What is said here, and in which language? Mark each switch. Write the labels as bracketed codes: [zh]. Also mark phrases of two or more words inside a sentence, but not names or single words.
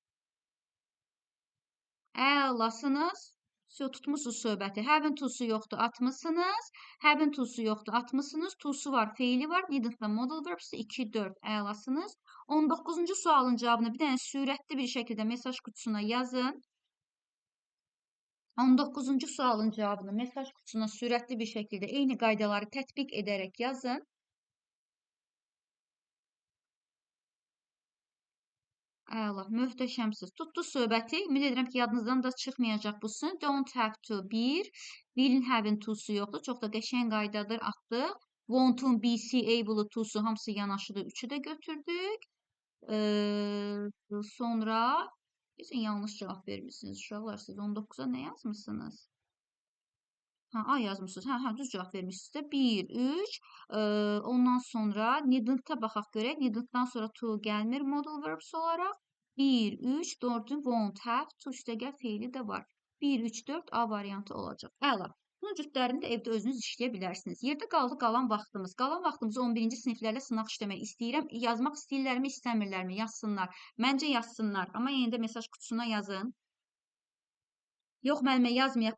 [az] Əlasınız. Tutmusunuz söhbəti. Have-in to'su yoxdur, atmısınız. Have-in to'su yoxdur, atmısınız. To'su var, feili var. Needed da [en] modal verbs'dir. [az] 2, 4 əlasınız. 19-cu sualın cavabını bir dənə sürətli bir şəkildə mesaj kutusuna yazın. 19-cu sualın cavabını mesaj kutusuna sürətli bir şəkildə eyni qaydaları tətbiq edərək yazın. Əla, möhtəşəmsiz. Tutdu söhbəti. Ümid edirəm ki, yadınızdan da çıxmayacaq bu sın. [en] Don't have to [az] 1. Will'in have-in to'su yoxdur. Çox da qəşəng qaydadır, atdıq. Won't-un, be-si, able-ı, to'su hamısı yanaşıdır. 3'ü də götürdük. Sonra yanlış cavab vermişsiniz uşaqlar. Siz 19'a nə yazmışsınız? A yazmışsınız. Düz cavab vermişsiniz də. 1, 3. Ondan sonra needn't-a baxaq görək. Needn't-dan sonra to gəlmir [en] modal verbs [az] olaraq. 1, 3, 4'ün [en] won't have, [az] to üstəgəl feili də var. 1, 3, 4 A variantı olacaq. Əla. Bunun cütlərini də evdə özünüz işləyə bilərsiniz. Yerdə qaldı qalan vaxtımız. Qalan vaxtımızı 11-ci siniflərlə sınaq işləmək istəyirəm. Yazmaq istəyirlərmi, istəmirlərmi? Yazsınlar. Məncə yazsınlar. Amma yenə də mesaj kutusuna yazın. Yox, müəllimə yazmayaq.